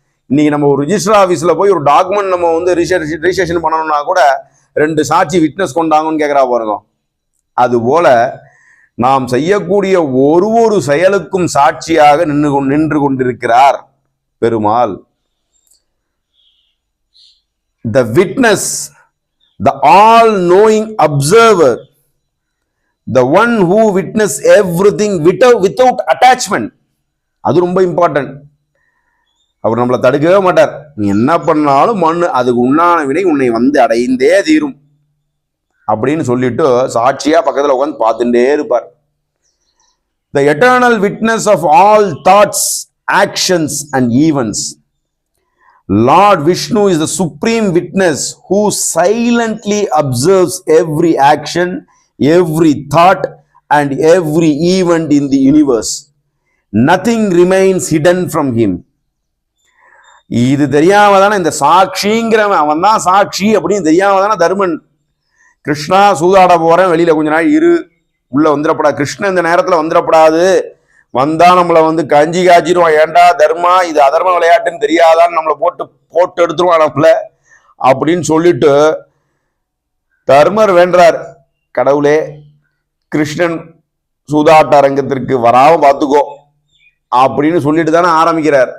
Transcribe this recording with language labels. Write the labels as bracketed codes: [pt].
[ta] இன்னைக்கு நம்ம ஒரு ரிஜிஸ்டர் ஆஃபீஸ்ல போய் ஒரு டாக்குமெண்ட் நம்ம வந்து ரிஜிஸ்ட்ரேஷன் பண்ணணும்னா கூட 2 சாட்சி விட்னஸ் கொண்டாங்கன்னு கேட்கிறா பாருங்க. அது போல நாம் செய்யக்கூடிய ஒரு செயலுக்கும் சாட்சியாக நின்று கொண்டிருக்கிறார் Perumal. [en] The witness, the all-knowing observer, the one who witness everything without attachment. [ta] அது ரொம்ப இம்பார்ட்டன்ட். அவர் நம்மளை தடுக்கவே மாட்டார். நீ என்ன பண்ணாலும் மண்ணு, அதுக்கு உண்டான வினை உன்னை வந்து அடைந்தே தீரும் அப்படின்னு சொல்லிட்டு சாட்சியா பக்கத்துல உட்காந்து பார்த்துட்டே இருப்பார். [en] The eternal witness of all thoughts, actions and events. Lord Vishnu is the supreme witness who silently observes every action, every thought and every event in the universe. Nothing remains hidden from him. [ta] இது தெரியாம தானே இந்த சாட்சிங்கிறவன், அவன் தான் சாட்சி அப்படின்னு தெரியாம தானே தருமன் கிருஷ்ணா சூதாட போறேன், வெளியில கொஞ்ச நாள் இரு, உள்ள வந்துடப்படாது, கிருஷ்ணன் இந்த நேரத்துல வந்துடப்படாது, வந்தா நம்மளை கஞ்சி காய்ச்சிடுவான், ஏண்டா தர்மா இது அதர்ம விளையாட்டுன்னு தெரியாதான்னு நம்மளை போட்டு போட்டு எடுத்துருவான் நம்மள அப்படின்னு சொல்லிட்டு தர்மர் வேண்டார், கடவுளே கிருஷ்ணன் சூதாட்ட அரங்கத்திற்கு வராம பார்த்துக்கோ அப்படின்னு சொல்லிட்டு தானே ஆரம்பிக்கிறார்.